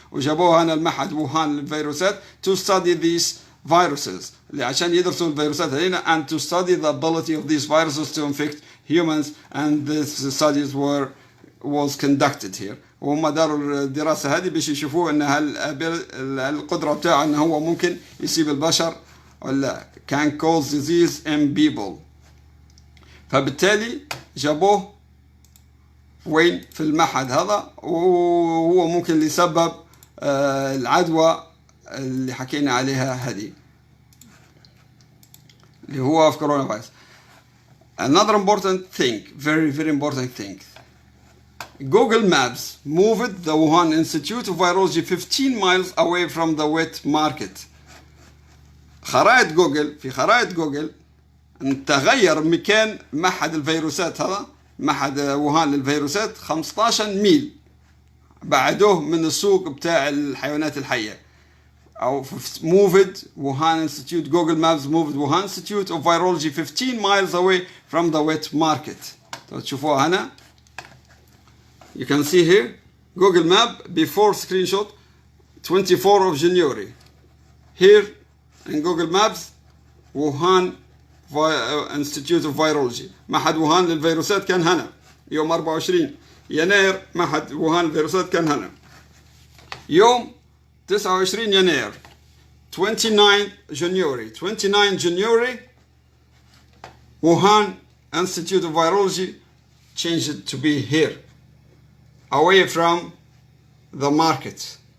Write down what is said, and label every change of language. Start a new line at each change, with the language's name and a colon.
Arabic: وجابوها هنا المعهد ووهان للفيروسات
English: to study these viruses،
Arabic: عشان يدرسوا الفيروسات هذين
English: and to study the ability of these viruses to infect humans. And these studies was conducted here.
Arabic: وهم داروا الدراسة هذه باش يشوفوا ان هل القدرة بتاعه انه هو ممكن يصيب البشر ولا
English: can cause disease in people.
Arabic: فبالتالي جابوه وين؟ في المعهد هذا، وهو ممكن اللي سبب العدوى اللي حكينا عليها هذه اللي هو في كورونا فيروس.
English: Another important thing, very important thing. Google Maps moved the Wuhan Institute of Virology 15 miles away from the wet market.
Arabic: خرائط جوجل تغير مكان معهد الفيروسات هذا، معهد ووهان للفيروسات 15 ميل بعدوه من السوق بتاع الحيوانات الحية.
English: أو moved Wuhan Institute, Google Maps moved Wuhan Institute of Virology 15 miles away from the wet market.
Arabic: تشوفوها هنا.
English: You can see here Google Map before screenshot 24 of January. Here in Google Maps Wuhan Institute of Virology.
Arabic: معهد ووهان للفيروسات كان هنا يوم 24 يناير. معهد ووهان للفيروسات كان هنا يوم 29 يناير
English: 29 January Wuhan Institute of Virology changed it to be here, away from the market.